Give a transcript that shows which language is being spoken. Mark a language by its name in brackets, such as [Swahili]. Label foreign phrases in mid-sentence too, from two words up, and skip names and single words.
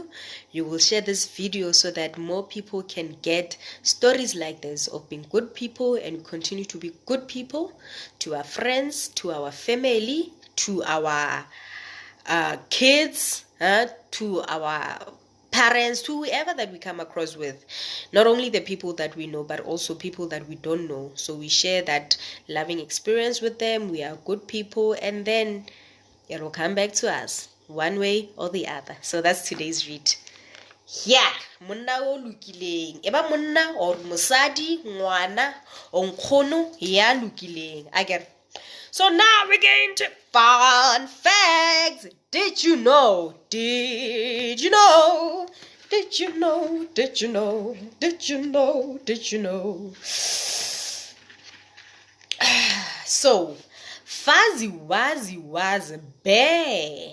[English] You will share this video so that more people can get stories like this of being good people, and continue to be good people to our friends, to our family, to our kids, to our parents, to whoever that we come across with. Not only the people that we know, but also people that we don't know. So we share that loving experience with them. We are good people, and then it will come back to us one way or the other. So that's today's read. Yeah, [Southern Sotho] monna o lokileng, eba monna or mosadi, ngwana o nkgono ya lokileng. [English] I get. So now we're getting to fun facts. Did you know? Did you know? Did you know? Did you know? Did you know? Did you know? So, Fuzzy Wuzzy was a bear.